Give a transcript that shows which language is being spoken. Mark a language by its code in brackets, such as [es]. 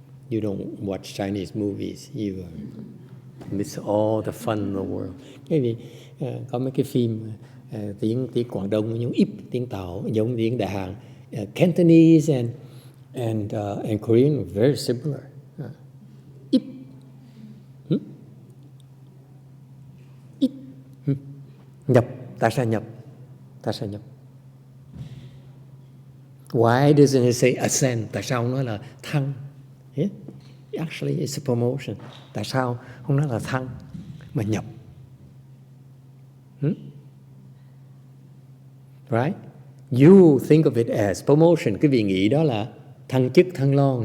[en] You don't watch Chinese movies. You miss all the fun in the world. [vi] Cái gì? Có mấy cái phim tiếng Quảng Đông giống ip, tiếng Tàu giống tiếng Đại Hàn. [en] Cantonese and Korean are very similar. [yue] Ip. [vi] Ip. Nhập. Tại sao nhập? Tại sao nhập? [en] Why doesn't it say ascend? [vi] Tại sao không nói là thăng? [en] Yeah? Actually, it's a promotion. [vi] Tại sao không nói là thăng mà nhập? [en] Right? You think of it as promotion. [vi] Cái vị nghĩ đó là thăng chức, thăng lon.